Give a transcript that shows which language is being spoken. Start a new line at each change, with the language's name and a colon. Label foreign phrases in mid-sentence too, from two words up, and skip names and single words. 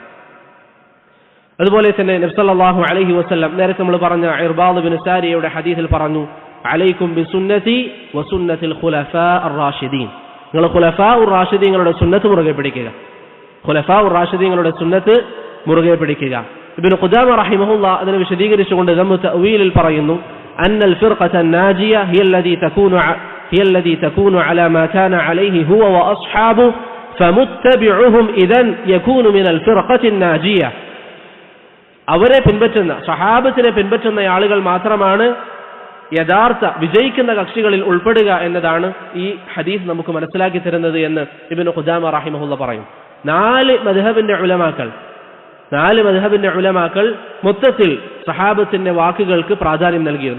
Malayalam: അതുപോലെ തന്നെ നബി
Arabic: صلى الله عليه وسلم
Malayalam: നേരത്തെ നമ്മൾ പറഞ്ഞ ഇർബാദ് ബിൻ സാരിയയുടെ ഹദീസിൽ പറഞ്ഞു,
Arabic: عليكم بسنتي وسنة الخلفاء الراشدين,
Malayalam: നിങ്ങൾ ഖുലഫാ ഉർ-റാഷിദീങ്ങളുടെ സുന്നത്ത് മുറുകെ പിടിക്കുക. ഖുലഫാ ഉർ-റാഷിദീങ്ങളുടെ സുന്നത്ത് മുറുകെ പിടിക്കുക. ഇബ്നു ഖുദാമ റഹിമഹുല്ലാ അതിനെ വിശദീകരിച്ചുകൊണ്ട് ദമ്മു തഅവീലിൽ പറയുന്നു,
Arabic: أن الفرقة الناجية هي الذي تكون على ما كان عليه هو وأصحابه فمتبعهم إذن يكون من الفرقة الناجية.
Malayalam: അവരെ പിൻപറ്റുന്ന സഹാബത്തിനെ പിൻപറ്റുന്ന ആളുകൾ മാത്രമാണ് യഥാർത്ഥ വിജയിക്കുന്ന കക്ഷികളിൽ ഉൾപ്പെടുക എന്നതാണ് ഈ ഹദീസ് നമുക്ക് മനസ്സിലാക്കി തരുന്നത് എന്ന് ഇബ്നു ഖുദാമ റഹിമഹുള്ള പറയും. 4 മദ്ഹബിന്റെ ഉലമാക്കൾ മൊത്തത്തിൽ സഹാബത്തിന്റെ വാക്കുകൾക്ക് പ്രാധാന്യം നൽകിയിരുന്നു.